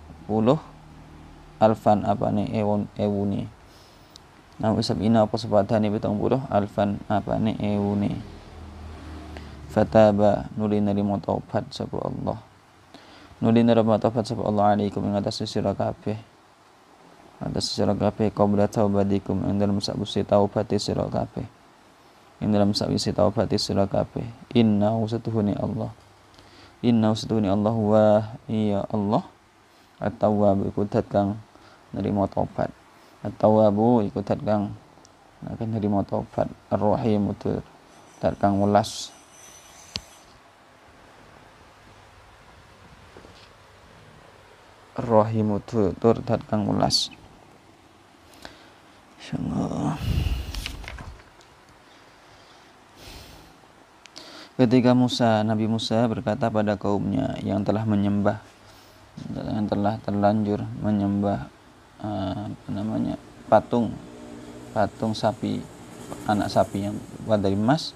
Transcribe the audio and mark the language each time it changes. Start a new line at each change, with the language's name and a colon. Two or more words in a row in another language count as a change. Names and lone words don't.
Javanese: alfan apane ewune nahwu sab'ina apa sepadane 70 alfan apane ewune fataba nuli nerima taubat sapa Allah alaikum ing atas sira kabeh
Arabic: قَبْلَ تَوْبَتِكُمْ
Javanese: ing dalem sakwise taubate sira kabeh inna ustuhuni Allah wa iya Allah at-tawwab iku dat kang nerima taubat at-tawwabu iku dat kang nerima taubat ar-rahim dat kang welas rahimu tur dat kang welas. Insyaallah.
Indonesian: Ketika Nabi Musa berkata pada kaumnya yang telah terlanjur menyembah patung sapi, anak sapi yang buat dari emas.